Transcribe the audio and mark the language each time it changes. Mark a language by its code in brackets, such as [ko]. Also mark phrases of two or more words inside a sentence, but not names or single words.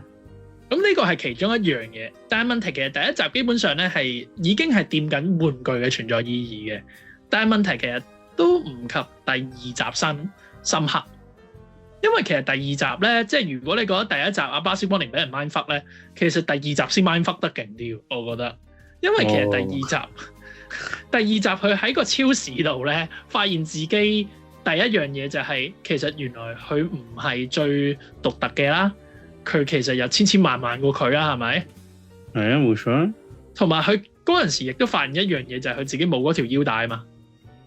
[yue] 咁呢個係其中一樣嘢，但係問題其實第一集基本上咧係已經係掂緊玩具嘅存在意義嘅，但係問題其實都唔及第二集深刻。因為其實第二集咧，即係如果你覺得第一集阿巴斯光年俾人 [en] mind fuck [yue] 咧，其實第二集先 [en] mind fuck [yue] 得勁啲，我覺得。因為其實第二集佢喺個超市度咧，發現自己第一樣嘢就係、其實原來佢唔係最獨特嘅啦，佢其實有千萬過佢啦，係咪？係啊，冇錯。同埋佢嗰陣時亦都發現一樣嘢，就係佢自己冇嗰條腰帶啊嘛。